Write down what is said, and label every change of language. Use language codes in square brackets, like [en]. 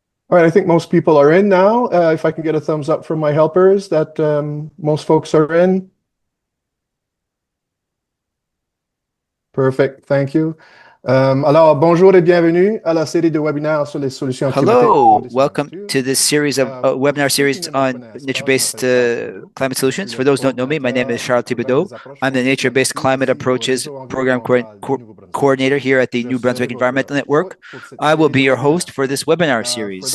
[en] All right, I think most people are in now. If I can get a thumbs up from my helpers that most folks are in. Perfect, thank you. [fr] Alors, bonjour et bienvenue à la série de webinaires sur les solutions climatiques. [en] Hello, welcome to this series of webinar series on nature-based climate solutions. For those who don't know me, my name is Charles Thibodeau. I'm the Nature-Based Climate Approaches Program Coordinator here at the New Brunswick Environmental Network. I will be your host for this webinar series.